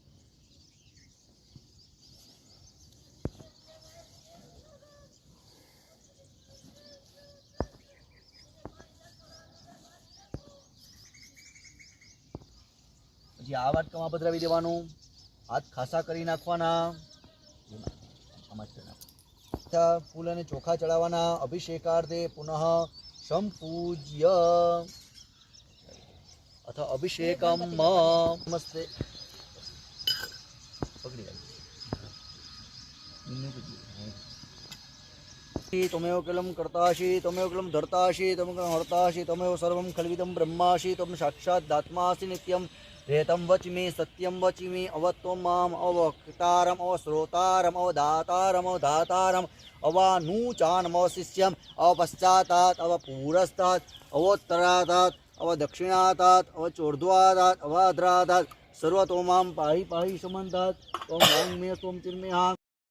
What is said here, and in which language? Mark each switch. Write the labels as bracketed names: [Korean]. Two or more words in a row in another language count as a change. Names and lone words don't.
[Gujarati] પછી આ વાટકામાં પધરાવી દેવાનું. હાથ ખાસા કરી નાખવાના. ફૂલ અને ચોખા ચડાવવાના. [Sanskrit] अभिषेकार्थे पुनः संपूज्य अथवा अभिषेकम नमस्ते त्वमेव किलं कर्तासि त्वमेव किलं धर्तासि त्वमेव किलं हर्तासि त्वमेव सर्वं खल्विदं ब्रह्मासि त्वं साक्षात् नित्यं रेतं वच्मि सत्यं वच्मि अवत्वं माम् अवक्तारम् अवश्रोतारम् अवदातारम् अवधातारम् अवानूचानम् अवशिष्यम् अवपश्चातात् अवपुरस्तात् अवोत्तरातात् अवदक्षिणातात् अवचोर्ध्वातात् अवाध्रातात् सर्वतो मां पाहि पाहि समन्तात् त्वं वाङ्मय त्वं चिन्मयः